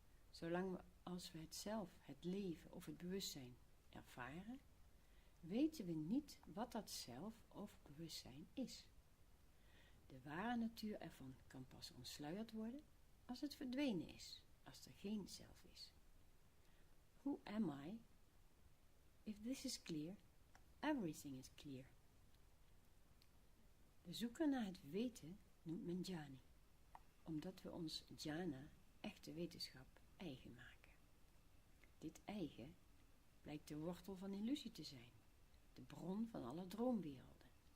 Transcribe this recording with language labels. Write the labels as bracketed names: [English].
[Dutch] Zolang als we het zelf, het leven of het bewustzijn ervaren, weten we niet wat dat zelf of bewustzijn is. De ware natuur ervan kan pas ontsluierd worden als het verdwenen is, als er geen zelf is. [English] Who am I? If this is clear, everything is clear. [Dutch] De zoeker naar het weten noemt men jhani, omdat we ons jhana, echte wetenschap, eigen maken. Dit eigen blijkt de wortel van illusie te zijn, de bron van alle droomwerelden.